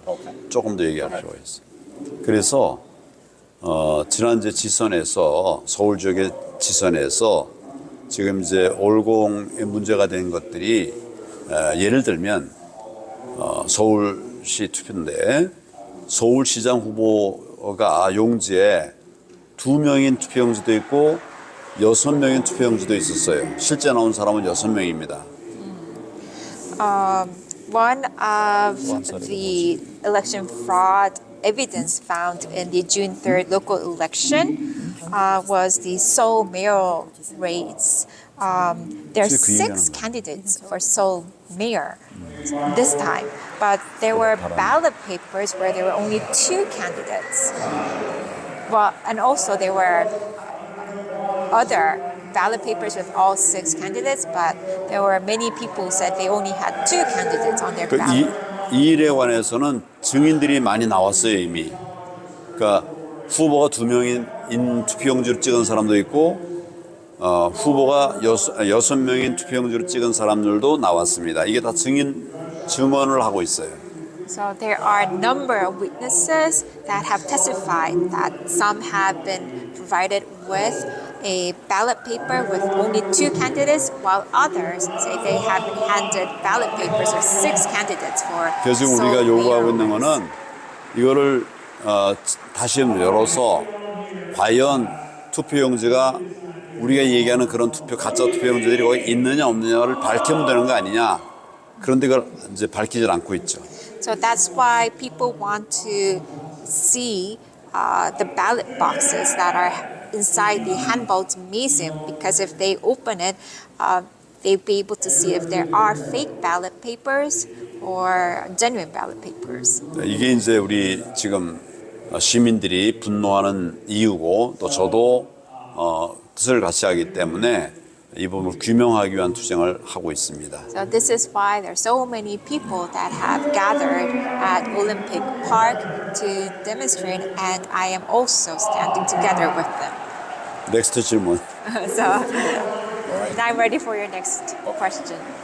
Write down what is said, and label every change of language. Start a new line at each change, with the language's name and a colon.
Korean: 더 조금 더 얘기할 필요가 있어. 그래서 지난 이제 지선에서 서울 지역의 지선에서 지금 이제 올공에 문제가 된 것들이 예를 들면 서울시 투표인데 서울시장 후보가 용지에 2명인 투표용지도 있고 6명인 투표용지도 있었어요. 실제 나온 사람은 6명입니다.
English: One of the election fraud evidence found in the June 3rd local election was the Seoul mayoral race. There are 6 candidates for Seoul mayor this time, but there were ballot papers where there were only 2 candidates. Well, and also there were other ballot papers with all 6 candidates, but there were many people who said they only had 2 candidates on their ballot.
Korean: 이 일에 관해서는 증인들이 많이 나왔어요 이미. 그러니까 후보가 2명인 투표용지로 찍은 사람도 있고 후보가 6명인 투표용지로 찍은 사람들도 나왔습니다. 이게 다 증언을 하고 있어요.
English: So there are a number of witnesses that have testified that some have been provided with a ballot paper with only 2 candidates, while others say they have been handed ballot papers with 6 candidates for
Korean: 그래서 지금
English: Seoul
Korean: 우리가 요구하고 있는
English: mayor.
Korean: 거는 이거를 다시 열어서 과연 투표용지가 우리가 얘기하는 그런 가짜 투표용지들이 거기 있느냐 없느냐를 밝히면 되는 거 아니냐. 그런데 그걸 이제 밝히질 않고 있죠.
English: So that's why people want to see the ballot boxes that are inside the handball gymnasium, because if they open it, they'll be able to see if there are fake ballot papers or genuine ballot papers.
Korean: 이게 이제 우리 지금 시민들이 분노하는 이유고 또 저도 뜻을 같이 하기 때문에 이 부분을 규명하기 위한 투쟁을 하고 있습니다.
English: So this is why there are so many people that have gathered at Olympic Park to demonstrate, and I am also standing together with them.
Korean: 넥스트 질문.
English: So now I'm ready for your next question.